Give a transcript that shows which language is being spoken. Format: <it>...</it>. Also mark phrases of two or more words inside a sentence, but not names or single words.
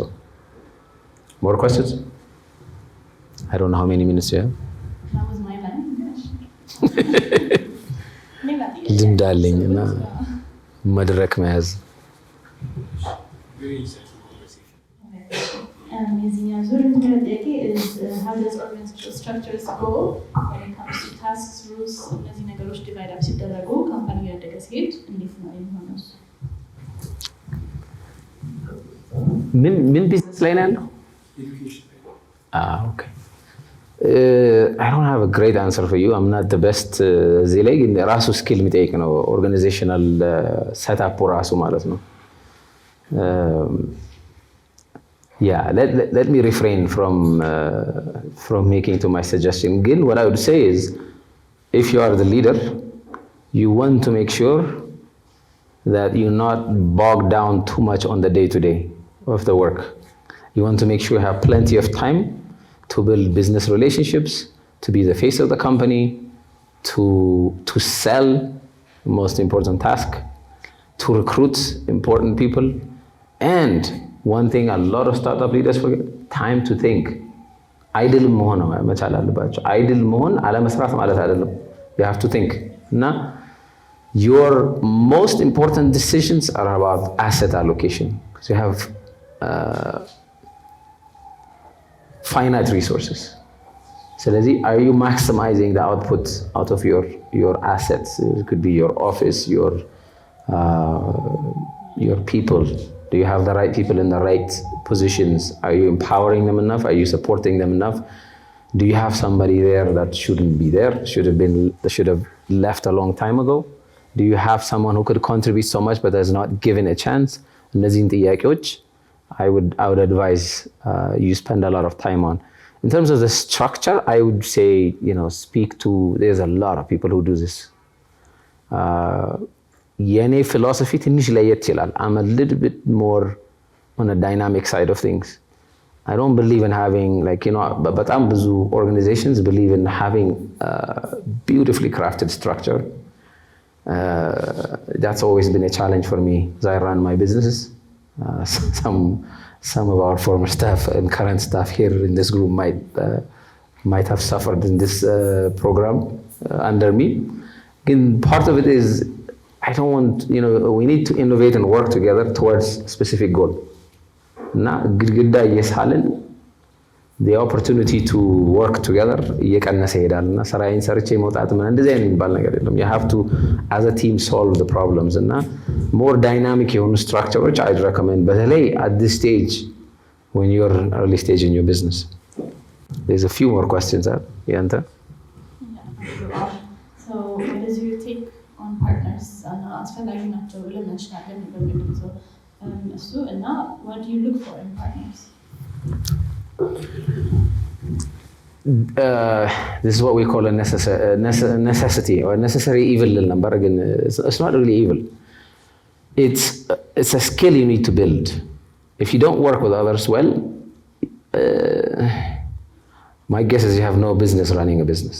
<en>More questions? I don't know how many minutes you have. That was my line.</en> <am>ልምድ አለኝ እና መድረክ መያዝ የዚህኛው ዙር የመጀመሪያ ጥያቄ</am> <en>is how does organizational structures go when it comes to tasks, rules</en> <am>እነዚህ ነገሮች</am> <en>divide up</en> <am>ሲደረጉ ካምፓኒ ያደገ ሲሄድ እንዴት ነው የሚሆነው ምን ቢዝነስ ላይ ነው ያለው</am> <en>okay I don't have a great answer for you I'm not the best</en> <am>እዚህ ላይ ግን ራሱ ስኪል የሚጠይቅ ነው</am> <en>organizational setup</en> <am>ራሱ ማለት ነው</am> <en>yeah let me refrain from making to my suggestion again what I would say is if you are the leader you want to make sure that you're not bogged down too much on the day to day of the work you want to make sure you have plenty of time to build business relationships to be the face of the company to sell most important task to recruit important people and one thing a lot of startup leaders forget time to think</en> <am>idle መሆን መቻል አለባቸው idle መሆን አለመስራት ማለት አይደለም</am> <en>you have to think እና your most important decisions are about asset allocation because you have finite resources ስለዚህ are you maximizing the output out of your assets it could be your office your people Do you have the right people in the right positions? Are you empowering them enough? Are you supporting them enough? Do you have somebody there that shouldn't be there? Should have left a long time ago? Do you have someone who could contribute so much but has not given a chance?</en> <am>እነዚህን ጥያቄዎች</am> <en>I would advise you spend a lot of time on. In terms of the structure, I would say, speak to, there's a lot of people who do this.</en> <am>የኔ philosophy ትንሽ ለየት ይላል.</am> <en>I'm a little bit more on a dynamic side of things. I don't believe in having,</en> <am>በጣም ብዙ</am> <en>organizations believe in having a beautifully crafted structure. That's always been a challenge for me as I run my businesses. Some of our former staff and current staff here in this group might have suffered in this program under me. Again, part of it is I don't want, we need to innovate and work together towards a specific goal.</en> <am>እና ግድግዳ እየሳልን</am> <en>the opportunity to work together</en> <am>እየቀነሰ ይሄዳል እና ስራዬን ሰርቼ መውጣት ምን እንደዚህ አይነት የሚባል ነገር የለም.</am> <en>You have to as a team solve the problems እና more dynamic የሆኑ structures I'd recommend, በተለይ at this stage when you're in early stage in your business. There's a few more questions.</en> <am>ያንተ?</am> <en>So what is your take on partners?</en> <am>አስፈላጊ ናቸው ብለን እንችላለን በሚል ሰው እሱ እና</am> <en>what do you look for in partners? This is what we call a necessity or necessary evil number. Again, it's not really evil. It's a skill you need to build. If you don't work with others well, my guess is you have no business running a business.</en>